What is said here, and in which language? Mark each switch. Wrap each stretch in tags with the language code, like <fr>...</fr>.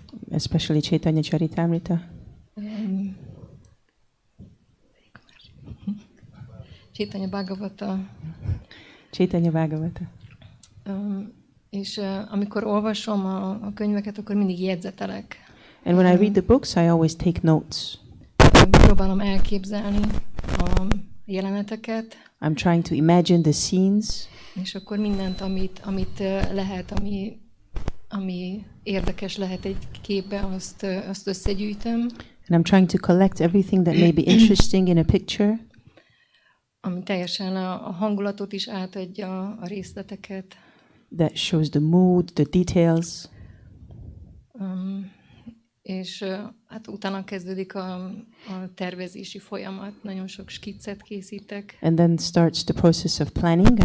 <en>especially Chaitanya Charitamrita,</en> <hu>Csétanya Bhagavata.</hu> <en>Chaitanya Bhagavata.</en> <hu>És amikor olvasom a könyveket, akkor mindig jegyzetelek.</hu> <en>And when I read the books, I always take notes.</en> <hu>Próbálom elképzelni a jeleneteket,</hu> <en>I'm trying to imagine the scenes,</en> <hu>és akkor mindent, amit lehet, ami érdekes lehet egy képbe, azt összegyűjtöm.</hu> <en>and I'm trying to collect everything that may be interesting in a picture,</en> <hu>Ami teljesen a hangulatot is átadja, a részleteket.</hu> <en>that shows the mood, the details.</en> <hu>és hát utána kezdődik a tervezési folyamat, nagyon sok skiccet készítek.</hu> <en>And then starts the process of planning.</en>